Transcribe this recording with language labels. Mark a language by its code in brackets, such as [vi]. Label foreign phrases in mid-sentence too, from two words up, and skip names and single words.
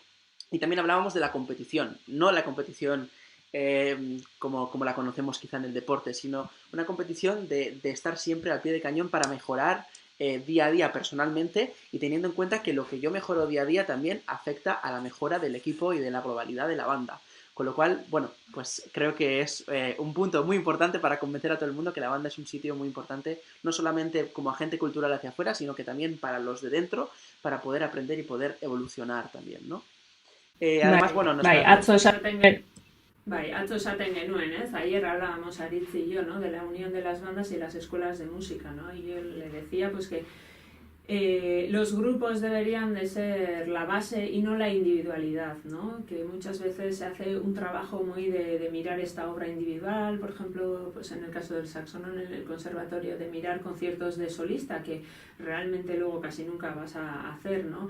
[es] Y también hablábamos de la competición, no la competición como la conocemos quizá en el deporte, sino una competición de estar siempre al pie de cañón para mejorar día a día personalmente y teniendo en cuenta que lo que yo mejoro día a día también afecta a la mejora del equipo y de la globalidad de la banda. Con lo cual, bueno, pues creo que es un punto muy importante para convencer a todo el mundo que la banda es un sitio muy importante, no solamente como agente cultural hacia afuera, sino que también para los de dentro, para poder aprender y poder evolucionar también, ¿no? Además, bueno, [eu] atzo esaten genuen, [es] ayer hablábamos Aritz y yo, ¿no? De la unión de las bandas y las escuelas de música, ¿no? Y yo le decía pues que los grupos deberían de ser la base y no la individualidad, ¿no? Que muchas veces se hace un trabajo muy de mirar esta obra individual, por ejemplo, pues en el caso del saxofón en el conservatorio, de mirar conciertos de solista, que realmente luego casi nunca vas a hacer, ¿no?